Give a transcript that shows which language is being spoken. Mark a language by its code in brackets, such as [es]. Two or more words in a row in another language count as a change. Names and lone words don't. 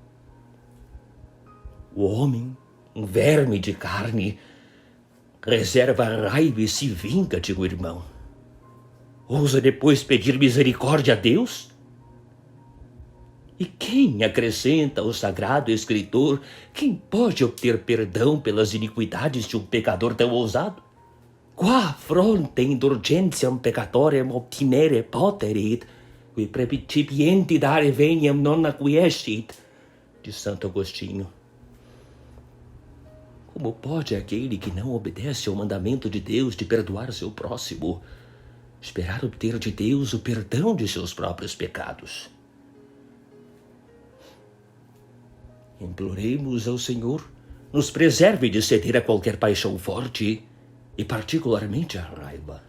[pt] O homem, um verme de carne, reserva a raiva e se vinga de um irmão. Ousa depois pedir misericórdia a Deus? E quem acrescenta ao sagrado escritor, quem pode obter perdão pelas iniquidades de um pecador tão ousado? [la] Qua fronte indulgentiam peccatorem obtinere poterit, qui precipienti dare veniam non acquiescit, [pt] de Santo Agostinho. Como pode aquele que não obedece ao mandamento de Deus de perdoar seu próximo esperar obter de Deus o perdão de seus próprios pecados? Imploremos ao Senhor, nos preserve de ceder a qualquer paixão forte, e particularmente a raiva.